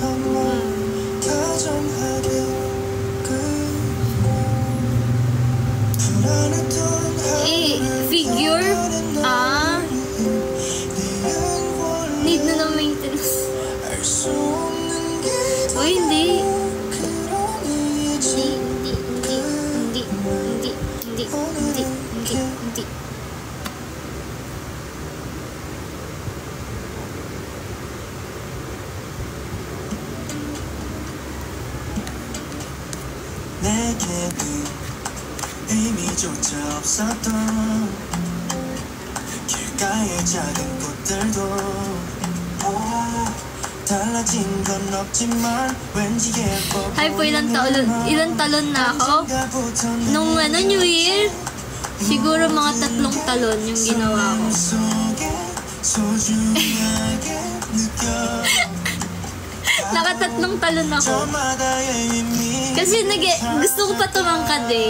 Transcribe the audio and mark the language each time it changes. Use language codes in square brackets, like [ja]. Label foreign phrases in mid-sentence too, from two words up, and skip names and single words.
[tl] Figure? Need na ng maintenance. O hindi. Hindi. [ko] 내게는 의미조차 없었던 길가의 작은 꽃들도 달라진 건 없지만 왠지 예뻐. [tl] Hi po, ilang talon na ako? Nung New Year, siguro mga 3 talon yung ginawa ko. Naka-3 talon ako. Kasi gusto ko pa tumangkad eh.